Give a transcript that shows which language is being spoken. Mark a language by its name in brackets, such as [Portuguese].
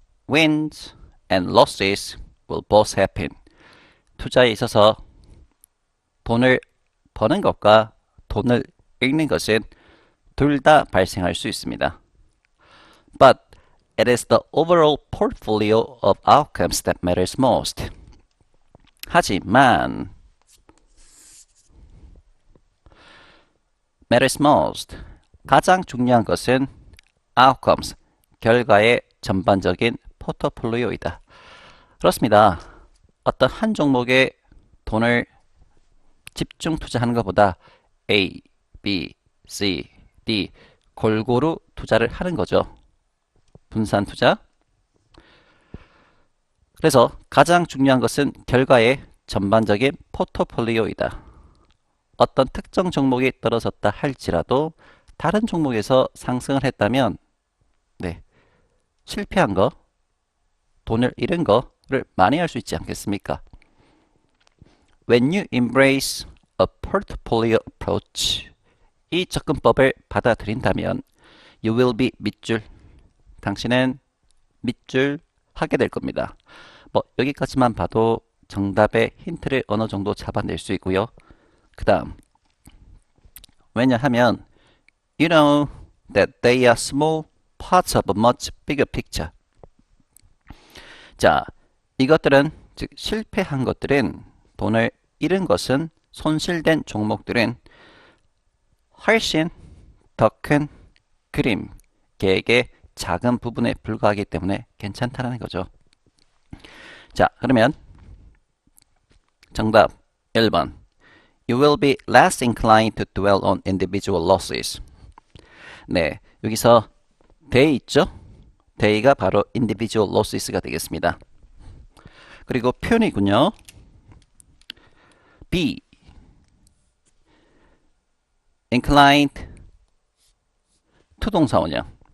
[English] Wins and losses will both happen. [Korean] 투자에 있어서 돈을 버는 것과 돈을 잃는 것은 둘 다 발생할 수 있습니다. [English] But it is the overall portfolio of outcomes that matters most. [Korean] 하지만 [English] matters most. [Korean] 가장 중요한 것은 outcomes, 결과의 전반적인 포트폴리오이다. 그렇습니다. 어떤 한 종목에 돈을 집중 투자하는 것보다 A, B, C, D 골고루 투자를 하는 거죠. 분산 투자. 그래서 가장 중요한 것은 결과의 전반적인 포트폴리오이다. 어떤 특정 종목이 떨어졌다 할지라도 다른 종목에서 상승을 했다면 네, 실패한 거, 돈을 잃은 거를 많이 할 수 있지 않겠습니까? [English] When you embrace a portfolio approach, [Korean] 이 접근법을 받아들인다면 [English] you will be [Korean] 밑줄, 당신은 밑줄 하게 될 겁니다. 뭐 여기까지만 봐도 정답의 힌트를 어느 정도 잡아낼 수 있고요. 그 다음 왜냐하면 [English] you know that they are small parts of a much bigger picture. [Korean] 자, 이것들은 즉 실패한 것들은 돈을 잃은 것은 손실된 종목들은 훨씬 더 큰 그림, 계획의 작은 부분에 불과하기 때문에 괜찮다는 거죠. 자, 그러면 정답 1번. [English] You will be less inclined to dwell on individual losses. [Korean] 네, 여기서 they 있죠? they가 바로 [English] individual losses [Korean] 가 되겠습니다. 그리고 표현이군요. B. inclined 투동사원형.